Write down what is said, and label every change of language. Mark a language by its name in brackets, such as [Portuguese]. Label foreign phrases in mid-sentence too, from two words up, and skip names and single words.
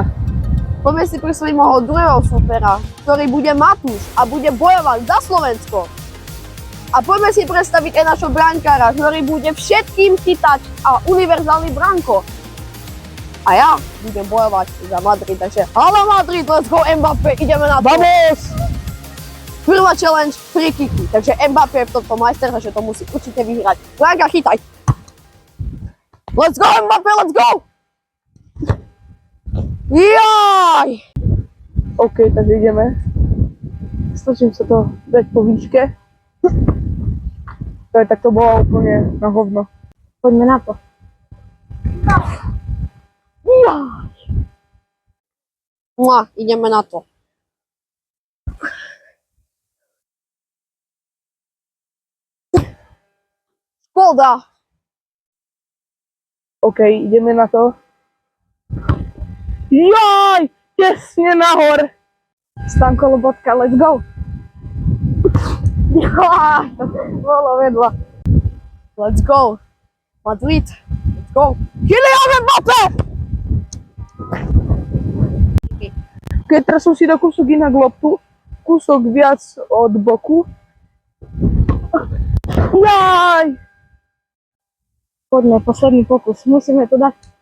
[Slovak] Poďme si predstaviť môjho druhého supera, ktorý bude Matúš a bude bojovať za Slovensko. A poďme si predstaviť aj našho brankára, ktorý bude všetkým chytať a univerzálny branko. A ja budem bojovať za Madrid, takže hala Madrid, [English] let's go [Slovak] Mbappé, ideme na to. [Spanish] Vamos! [Slovak] Prvá challenge, free kicky, takže Mbappé je v tomto majster, takže to musí určite vyhrať. Branka, chytaj. [English] Let's go Mbappé, let's go! [Slovak] Jaj! OK, takže ideme. Snažím sa to dať po výške. Tak to bolo úplne na hovno. Poďme na to. Jaj! Ideme na to. Škoda! OK, ideme na to. Jaj! Tesne nahor! Stanko Lobotka, [English] let's go! [Slovak] Jaj! Bolo vedľa. [English] Let's go! Madrid! Let's go! Kylian Mbappé! [Slovak] Keď teraz som si dal kúsok inak loptu, kúsok viac od boku. Jaj! Poďme, posledný pokus. Musíme to dať.